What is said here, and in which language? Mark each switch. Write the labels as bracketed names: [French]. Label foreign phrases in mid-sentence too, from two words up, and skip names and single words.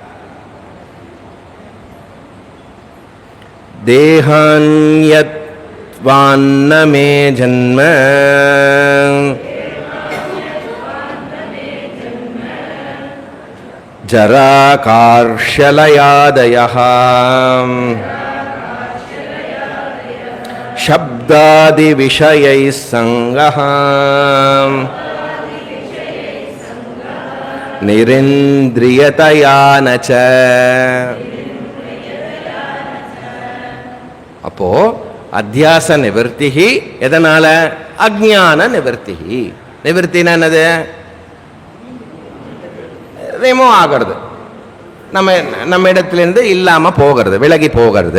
[Sanskrit] देहान्यत्वान्न मे जन्म जरा कार्श्यलयादयः शब्दादि विषयैः संगः निरिन्द्रियतया न च. [Tamil] அப்போ அத்தியாச நிவர்த்தி எதனால? [Sanskrit] अज्ञान निवृत्ति. [Tamil] நிவர்த்தினா என்னது? ரிமூவ் ஆகிறது, நம்ம இடத்துலேருந்து இல்லாம போகிறது, விலகி போகிறது.